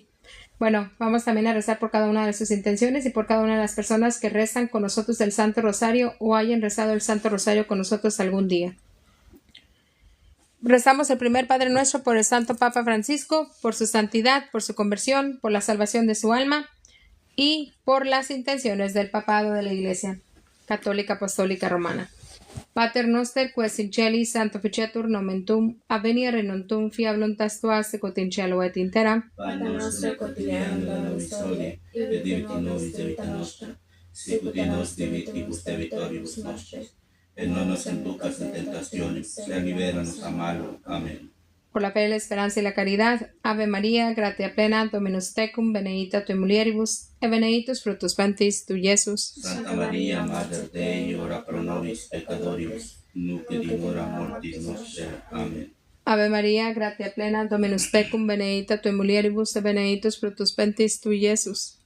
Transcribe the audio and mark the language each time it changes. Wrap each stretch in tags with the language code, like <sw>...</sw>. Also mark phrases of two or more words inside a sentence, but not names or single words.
<es>Bueno, vamos también a rezar por cada una de sus intenciones y por cada una de las personas que rezan con nosotros el Santo Rosario o hayan rezado el Santo Rosario con nosotros algún día. Rezamos el primer Padre Nuestro por el Santo Papa Francisco, por su santidad, por su conversión, por la salvación de su alma y por las intenciones del papado de la Iglesia Católica Apostólica Romana.</es> <la>Pater noster, quaes in celi sanctificetur nomen tuum, adveniat regnum tuum, fiat voluntas tua sicut in cielo et in terra. Panem nostrum quotidianum da nobis hodie, et dimitti nobis debita nostra, sicut et nos dimittimus debitoribus nostris, et non nos inducas in tentationem, sed libera-nos a malo. Amén.</la> <es>Por la fe, la esperanza y la caridad.</es> <la>Ave María, gratia plena, Dominus tecum, benedicta tui mulieribus, et benedictus fructus ventris tui, Iesus. Santa Maria, Mater Dei, ora pro nobis peccatoribus, nunc et in hora mortis nostrae. Amén. Ave María, gratia plena, Dominus tecum, benedicta tui mulieribus, et benedictus fructus ventris tui, Iesus.</la>